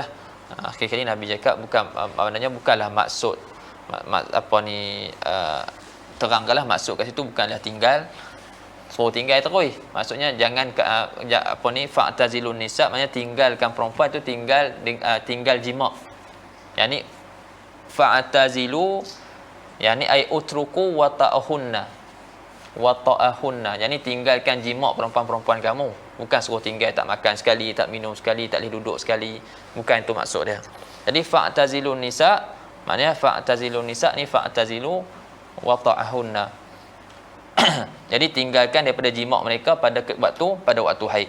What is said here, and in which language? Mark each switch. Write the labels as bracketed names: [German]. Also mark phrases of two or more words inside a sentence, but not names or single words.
[Malay] Akhir kali Nabi cakap bukanlah maksud apa ni, terangkanlah maksud kat situ bukanlah tinggal, suruh tinggal terus. Maksudnya jangan apa ni, [Arabic] فاعتزلوا النساء, [Malay] maknanya tinggalkan perempuan tu tinggal jima'. [Arabic] يعني فاعتزلوا يعني أي اتركوا وطأهن, [Malay] yani tinggalkan jima' perempuan-perempuan kamu. Bukan suruh tinggal, tak makan sekali, tak minum sekali, tak boleh duduk sekali. Bukan itu maksud dia. Jadi [Arabic] فاعتزلوا النساء, [Malay] maknanya [Arabic] فاعتزلوا النساء [Malay] ni [Arabic] فاعتزلوا وطأهن. [Malay] Jadi tinggalkan daripada jima' mereka pada waktu haid.